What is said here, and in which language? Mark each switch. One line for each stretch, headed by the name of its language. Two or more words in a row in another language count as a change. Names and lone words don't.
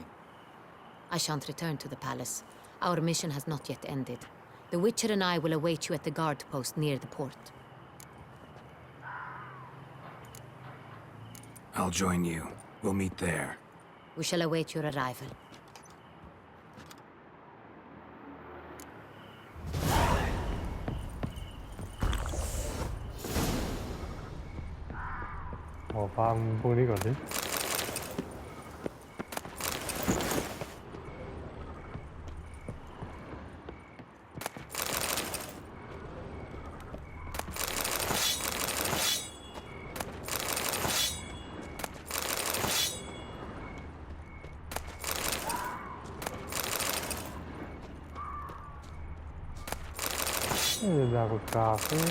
English: I shan't return to the palace. Our mission has not yet ended. The Witcher and I will await you at the guard post near the port. I'll join you. We'll meet there. We shall await your arrival.
Thai: ฟาร์มพวกนี้ก่อนดิ
Italian: da col caffè